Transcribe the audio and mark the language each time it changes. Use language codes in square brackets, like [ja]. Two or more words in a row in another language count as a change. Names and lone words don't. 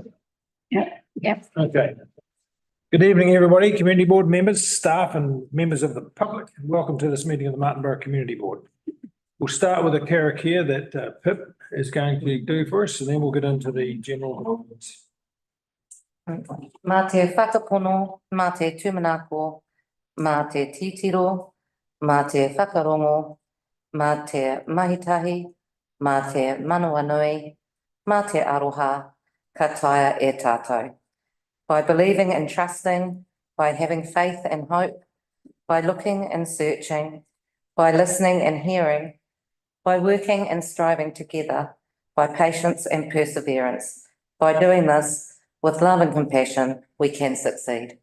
[en] Yep. Okay. Good evening, everybody, community board members, staff and members of the public. Welcome to this meeting of the Martinborough Community Board. We'll start with a karakia that Pip is going to do for us, and then we'll get into the general comments. [mi] Mā te whakapono, mā te tūmanako, mā te titiro, mā te whakarongo, mā te mahitahi, mā te manawanui, mā te aroha, ka taia e tātou. [en] By believing and trusting, by having faith and hope, by looking and searching, by listening and hearing, by working and striving together, by patience and perseverance. By doing this with love and compassion, we can succeed.